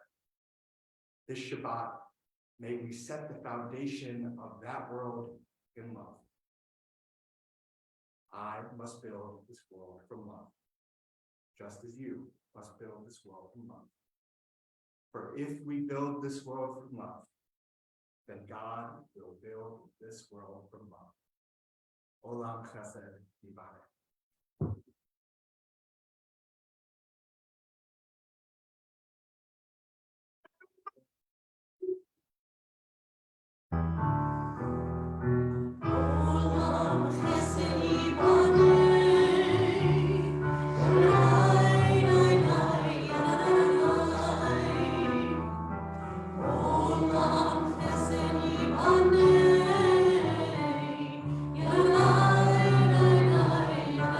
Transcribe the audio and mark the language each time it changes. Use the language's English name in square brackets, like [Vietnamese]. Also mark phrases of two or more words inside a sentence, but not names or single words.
[English] This Shabbat, may we set the foundation of that world in love. I must build this world from love, just as you must build this world from love. For if we build this world from love, then God will build this world from love. [Hebrew] עולם חסד יברך. עולם חסד יבנה, lai, lai, lai, lai. עולם חסד יבנה, lai, lai, lai,